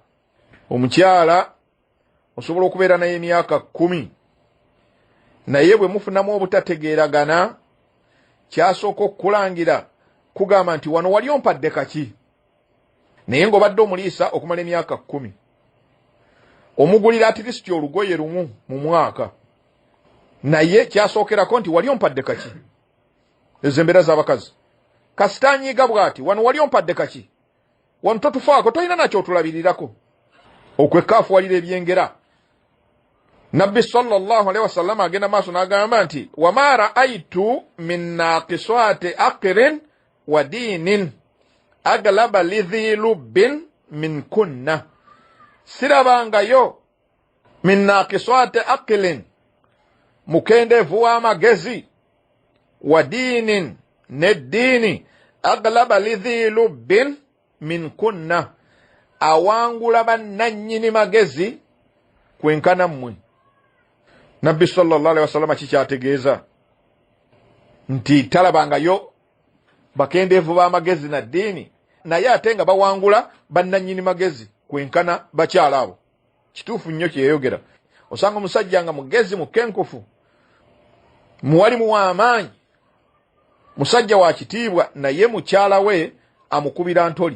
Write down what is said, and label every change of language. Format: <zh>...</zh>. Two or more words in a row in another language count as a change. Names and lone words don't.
<lg>Omukyala osobola okubeera naye emyaka 10, naye bwe mufunamu obutategeeragana, kyasooka okukulangira kugamba nti wano wali ompadde kaki, naye ng'obadde omuliisa okumala emyaka 10, omugulira atirisiti olugoye lumu mu mwaka, naye kyasookerako nti wali ompadde kaki. Ezo embeera z'abakazi. Kasitanyiiga bw'ati, wano wali ompadde kaki, wano totufaako, tolina nakyo otulabirirako. Okwekaafuwalira ebyengera. Nabbi</lg> <ar>صلى الله عليه وسلم</ar> <lg>agenda maaso n'agamba nti wama</lg> <ar>رأيت من ناقصات عقل ودين أغلب لذي لب منكن, sirabangayo من ناقصات عقل,</ar> <lg>mukendeevu w'amagezi,</lg> <ar>ودين, n'eddiini, أغلب لذي لب منكن,</ar> <lg>awangula bannannyini magezi kwenkana mmwe. Nabbi</lg> <ar>صلى الله عليه وسلم</ar> <lg>kikyategeeza nti talabangayo bakendeevu b'amagezi na ddiini, naye ate nga bawangula bannannyini magezi kwenkana bakyala abo. Kituufu nnyo kyeyogera. Osanga omusajja nga mugezi mukenkufu, muwalimu w'amaanyi, musajja wa kitiibwa, naye mukyala we amukubira ntoli.</lg>